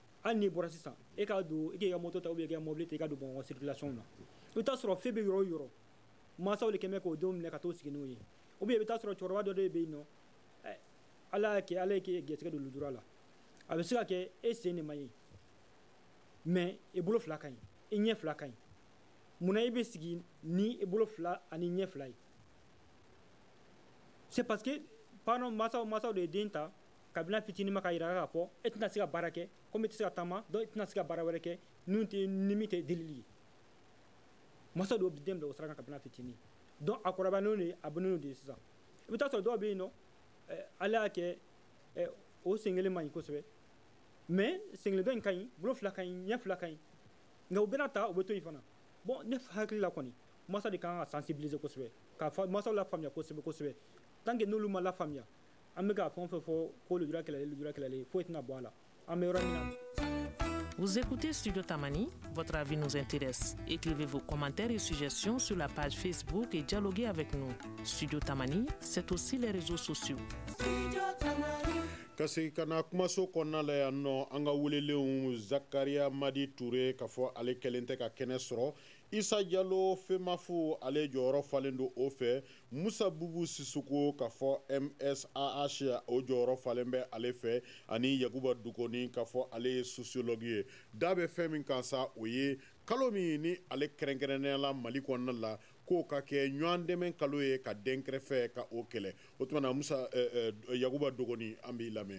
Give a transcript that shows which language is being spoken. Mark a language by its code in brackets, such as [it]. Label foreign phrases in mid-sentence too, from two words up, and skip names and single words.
[bm] hali n'i bɔra sisan e k'a don e k'i ka moto ta [fr] ou bien [bm] i ka mobili ta i ka don bamakɔ circulation na i bɛ taa sɔrɔ fɛn bɛ yɔrɔ o yɔrɔ mansaw de kɛmɛ k'o denw minɛ ka t'o sigi n'o ye [fr] ou bien [bm] i bɛ taa sɔrɔ cɛkɔrɔba dɔ de bɛ yen nɔ ala y'a kɛ ala ye k'e gɛrɛsɛgɛ don lujura la a bɛ se ka kɛ e sen de ma ye mais i bolo fila ka ɲi i ɲɛ fila ka ɲi munna i bɛ sigi ni i bolo fila ani ɲɛ fila ye [fr] c'est parce que pardon [bm] mansaw de ye den ta kabila fitinin ma ka yira k'a fɔ e tɛna se ka baara kɛ comme i tɛ se ka taama donc i tɛna se ka baara wɛrɛ kɛ ni min tɛ delili ye mansaw de y'o den bila o sira kan kabila fitinin donc a kɔrɔbayalen de a bɔnnen de ye sisan i bɛ taa sɔrɔ dɔw bɛ yen nɔ ala y'a kɛ o sen kelen ma ɲi kosɛbɛ mais sen kelen dɔ in ka ɲi bolo fila ka ɲi ɲɛ fila ka ɲi nka u bɛna ta u bɛ to yen fana bon ne hakili la kɔni masa de kan ka sensibiliser kosɛbɛ ka masaw la faamuya kosɛbɛ kosɛbɛ [fr] tant que [bm] n'olu ma la faamuya an bɛ ka fɛn o fɛn fɔ ko lujura kɛlɛli foyi tɛna bɔ a la an bɛ yɔrɔ min na. [fr] Vous écoutez Studio Tamani, votre avis nous intéresse. Écrivez vos commentaires et suggestions sur la page Facebook et dialoguez avec nous. Studio Tamani, c'est aussi les réseaux sociaux. [bm] Kasi kana kumaso kɔnɔna la yan nɔ an ka welelenw Zakaria Madi Ture k'a fɔ ale kɛlen tɛ ka kɛnɛ sɔrɔ Isa Jalo Femafu ale jɔyɔrɔ falen do o fɛ Musa Bubu Sisuko k'a fɔ MSAH o jɔyɔrɔ falen bɛ ale fɛ ani Yakuba Dukoni k'a fɔ ale ye sociologue ye da bɛ fɛn min kan sa o ye kalo min ni ale kɛrɛnkɛrɛnnenya la Mali kɔnɔna la k'o ka kɛ ɲɔgɔn dɛmɛ kalo ye ka den kɛrɛfɛ ka o kɛlɛ o tuma na Musa Yakuba Dugoni an b'i lamɛn.